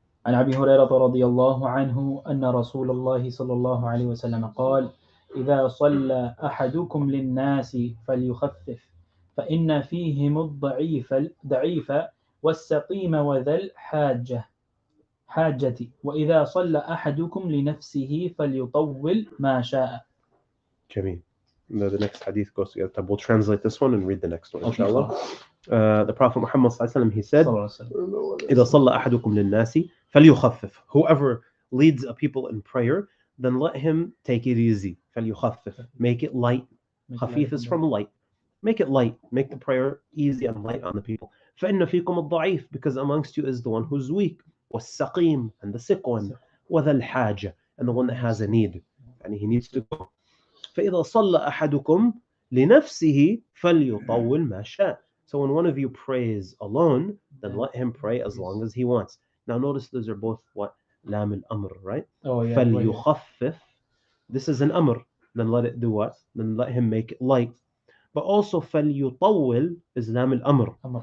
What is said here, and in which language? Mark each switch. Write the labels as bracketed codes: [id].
[ar] عن أبي هريرة رضي الله عنه أن رسول الله صلى الله عليه وسلم قال: إذا صلى أحدكم للناس فليخفف فإن فيهم الضعيف والسقيم وذا الحاجة وإذا صلى أحدكم لنفسه فليطول ما شاء. Jameen. [en] The next hadith goes together. We'll translate this one and read the next one, inshallah. The Prophet Muhammad he said, [ar] إذا صلى أحدكم للناس فليخفف. [en] Whoever leads a people in prayer, then let him take it easy. فليخفف. Make it light. خفيف is from light. Make it light. Make the prayer easy and light on the people. [ar] فإن فيكم الضعيف, [en] because amongst you is the one who's weak. [ar] والسقيم, [en] and the sick one. [ar] وذا الحاجة, [en] and the one that has a need. And he needs to go. [ar] فإذا صلى أحدكم لنفسه فليطول ما شاء. [en] So when one of you prays alone, then let him pray as long as he wants. Now notice those are both what? Lam al-amr, right? Oh, yeah. فليخفف. This is an amr. Then let it do what? Then let him make it light. But also فليطول is Lam al-amr.